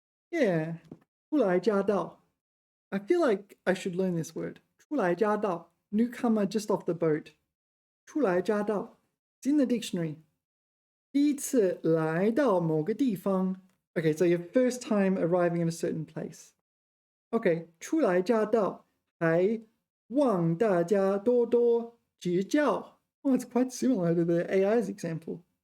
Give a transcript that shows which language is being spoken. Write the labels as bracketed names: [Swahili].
[Chinese] Yeah, 初来乍到. [English] I feel like I should learn this word. [Chinese] 初来乍到. [English] Newcomer just off the boat. [Chinese] 初来乍到. [English] It's in the dictionary. [Chinese] 第一次来到某个地方. [English] Okay, so your first time arriving in a certain place. [Chinese] Okay, 初来乍到, 还望大家多多指教. [English] Oh, it's quite similar to the AI's example.